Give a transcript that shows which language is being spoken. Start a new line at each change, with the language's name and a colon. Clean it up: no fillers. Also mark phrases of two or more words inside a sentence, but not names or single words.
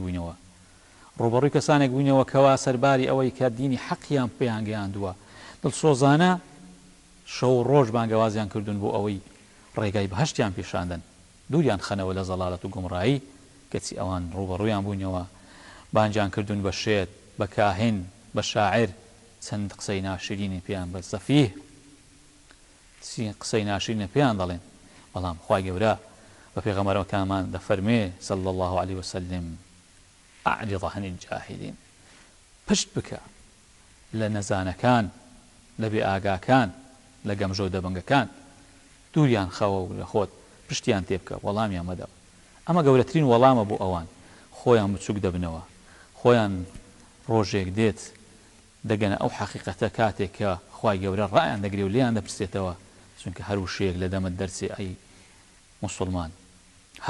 Central Kurdish: بووینەوە ڕوبەڕووی کەسانێک بووینەوە کەوا سەرباری ئەوەی کە دینی حەقیان پێیان گەیاندووە دڵسۆزانە شەو ڕۆژ بانگەوازیان کردوون بۆ ئەوەی ڕێگای بەهەشتیان پێشاندن دووریان خەنەوە لە زەڵالەت و گومڕایی کەچی ئەوان ڕوبەڕوویان بووینەوە بانجیان کردوون بە شێت بە کاهن بە شاعر چەند قسەی ناشرینی پێیان بە سەفیه قسەی ناشرینە پێیان دەڵێن بەڵام خوای گەورە بە پێغەمبەرەکانمان دەفەرمێ
Arabic: صلی الله عليه وسلم أعرض عن الجاهلين
Central Kurdish: پشت بکە لە نەزانەکان لە بێ ئاگاکان لە گەمژە و دەبەنگەکان دووریان خەوە و لە خۆت پشتیان تێ بکە وەڵامیان مەدە ئەمە گەورەترین وەڵامە بۆ ئەوان خۆیان بچووک دەبنەوە خۆیان ڕۆژێک دێت دەگەنە ئەو حەقیقەتە کاتێک کە خوای گەورە ڕایان دەگرێ و لێیان دەپرسێتەوە چونکە هەر وشەیەک لە دەمت دەرچێ ئەی موسڵمان هەر